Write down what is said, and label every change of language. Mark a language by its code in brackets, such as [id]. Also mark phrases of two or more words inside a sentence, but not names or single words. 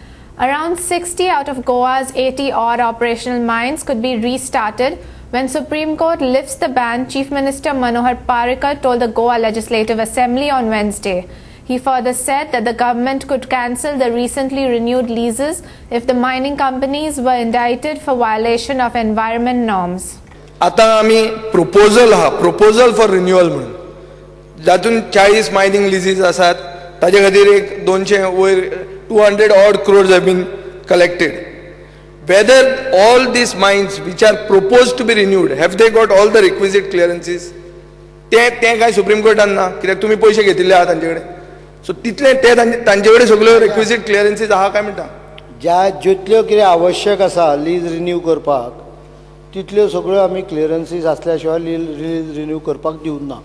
[en] Around 60 out of Goa's 80-odd operational mines could be restarted when Supreme Court lifts the ban, Chief Minister Manohar Parrikar told the Goa Legislative Assembly on Wednesday. He further said that the government could cancel the recently renewed leases if the mining companies were indicted for violation of environment norms. [kok] आता आम्ही [en] proposal for renewal [kok] म्हणून जातून [en] 40 mining leases [kok] आसात ताजे खातीर एक [en] 200 odd crores have been collected. Whether all these mines which are proposed to be renewed, have they got all the requisite clearances? [kok] ते काय सुप्रीम कोर्टान ना कित्याक तुम्ही पैसे घेतिल्ले आहात तांचे कडेन. सो तितले ते तांचे कडेन सगळ्यो [en] requisite clearances [kok] आहा काय म्हणटा. ज्या जितल्यो कितें आवश्यक आसा [en] lease renew [kok] करपाक तितल्यो सगळ्यो आमी क्लियरन्सीस आसल्या शिवाय [en] lease renew [kok] करपाक दिवंक ना.